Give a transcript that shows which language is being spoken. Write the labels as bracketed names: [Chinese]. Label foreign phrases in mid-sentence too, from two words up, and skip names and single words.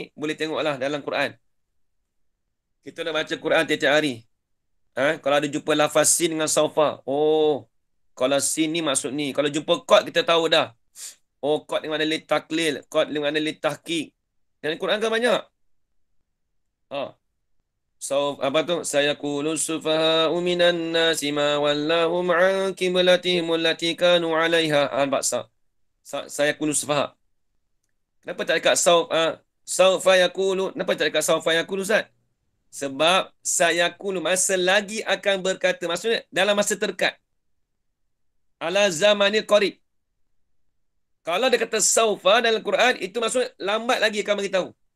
[Malay] Boleh tengoklah dalam Quran. Kita dah baca Quran tiap-tiap hari. Kalau ada jumpa lafaz sin dengan saufa. Kalau sin ni maksud ni. Kalau jumpa qad kita tahu dah. Qad dengan mana [Arabic] للتعليل. [Malay] Qad dengan mana [Arabic] للتحقيق. [Malay] Dan Quran kan banyak. Apa tu? [Arabic] سيقول السفهاء من الناس ما ولاهم عن قبلتهم التي كانوا عليها. [Malay] Baksa. [Arabic] سيقول السفهاء'. [Malay] Kenapa tak dekat [Arabic] سوف يقول? [Malay] Kenapa tak dekat [Arabic] سوف يقول [Malay] Ustaz? Sebab sayaqulu masa lagi akan berkata. Maksudnya dalam masa terdekat. [Arabic] على الزمن القريب. [Malay] Kalau dia kata saufa dalam Quran, itu maksudnya lambat lagi akan beritahu.